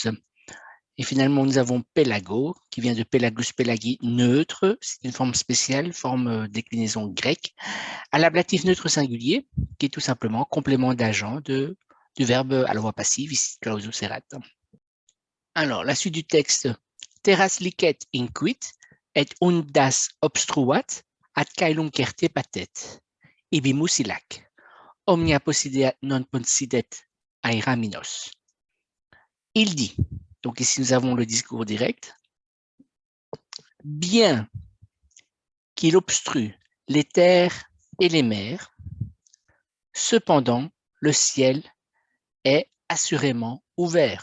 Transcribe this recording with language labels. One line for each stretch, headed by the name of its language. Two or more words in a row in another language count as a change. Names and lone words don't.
French: Et finalement, nous avons pélago, qui vient de
Latin: pélagus pélagi,
French: neutre, c'est une forme spéciale, forme déclinaison grecque, à l'ablatif neutre singulier, qui est tout simplement complément d'agent du verbe à la voix passive, ici
Latin: clausus erat.
French: Alors, la suite du texte,
Latin: terras licet inquit, et undas obstruat, ad caelum certe patet, ibimus ilac, omnia possideat non possidet aera minos.
French: Il dit, donc ici nous avons le discours direct, bien qu'il obstrue les terres et les mers, cependant le ciel est assurément ouvert.